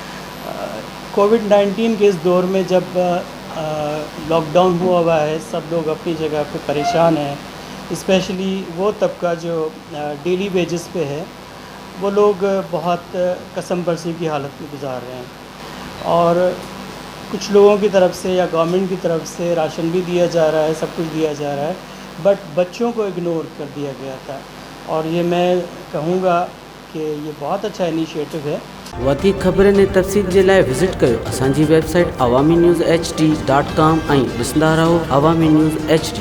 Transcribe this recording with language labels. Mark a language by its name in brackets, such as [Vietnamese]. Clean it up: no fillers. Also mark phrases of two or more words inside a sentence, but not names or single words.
[Urdu] کووڈ-19 کے اس دور میں جب [English] lock down [Urdu] ہوا ہے، سب لوگ اپنی جگہ پہ پریشان ہیں، اسپیشلی وہ طبقہ جو [English] daily wages [Urdu] پہ ہے، وہ لوگ بہت قسم پرسی کی حالت میں گزار رہے ہیں، اور کچھ لوگوں کی طرف سے یا گورنمنٹ کی طرف سے راشن بھی دیا جا رہا ہے، سب کچھ دیا جا رہا ہے، بٹ بچوں کو اگنور کر دیا گیا تھا، اور یہ میں کہوں گا کہ یہ بہت اچھا انیشیٹو ہے۔ [Sindhi] वधीक ख़बरनि ऐं तफ़सील जे लाइ विज़िट कयो असांजी वेबसाइट awami news hd.com ऐं ॾिसंदा रहो अवामी न्यूज़ HD।